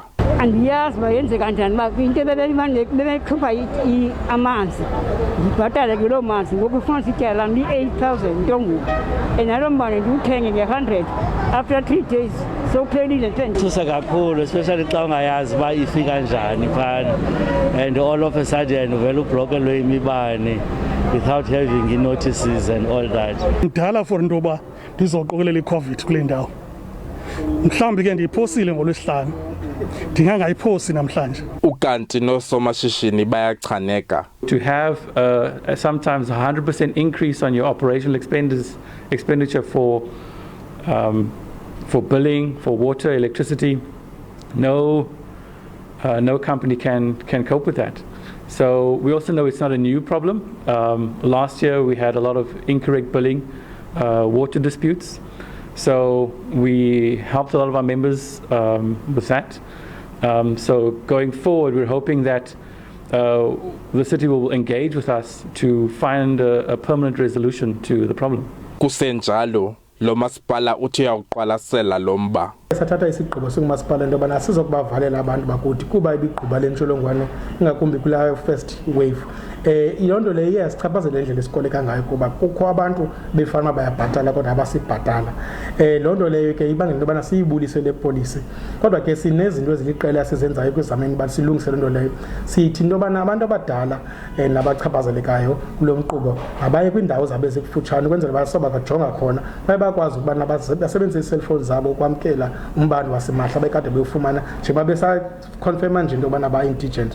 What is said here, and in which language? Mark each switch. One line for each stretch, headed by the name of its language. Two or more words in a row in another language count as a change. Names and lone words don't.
Xhosa: Andiyazi bayenze kanjani into bebekhupha amanzi ndibhatale kuloo manzi ngoku ufuna sityala ndi-8,000 ntongoku enalo mbane ndiwuthenge nge-100
English: after 3 days
Xhosa: sowuphelile thusa kakhulu,
English: especially
Xhosa: xa ungayazi uba ifika njani phana
English: and all of a sudden
Xhosa: uvele ublokelwe imibane
English: without having notices and all that.
Xhosa: Ndala for into yoba ndizoqokelela i-COVID kule ndawo, mhlawumbi ke ndiyiphosile ngolwesihlanu ndingangayiphosi namhlanje. Ukanti noosomashishini bayachaneka.
English: To have sometimes 100% increase on your operational expenditure for billing, for water, electricity, no company can cope with that. So we also know it's not a new problem. Last year we had a lot of incorrect billing, water disputes. So we helped a lot of our members with that. So going forward, we're hoping that the city will engage with us to find a permanent resolution to the problem.
Xhosa: Kusenjalo, lo masipala uthi uyawuqwalasela lo mba. Sathatha isigqibo singumasipala into yobana sizokubavalela abantu bakuthi kuba ibigquba lentsholongwane ingakumbi kula
English: first wave.
Xhosa: Loo nto leyo iyasichaphazela indlela esikoleka ngayo kuba kukho abantu befana bayabhatala kodwa abasibhatala. Loo nto leyo ke ibangela into yobana siyibulise le polisi. Kodwa ke sinezinto eziliqela sizenzayo kwizameni uba silungise loo nto leyo. Sithi into yobana abantu abadala nabachaphazelekayo kulo mqqubo abaye kwiindawo zabo ezikufutshane ukwenzela uba soba bajonga khona baye bakwazi ukubana basebenzise ii-cellphone zabo ukwamkela umbane wasimahla bekade bewufumana njengoba besaconfirma nje into yobana ba-indigent.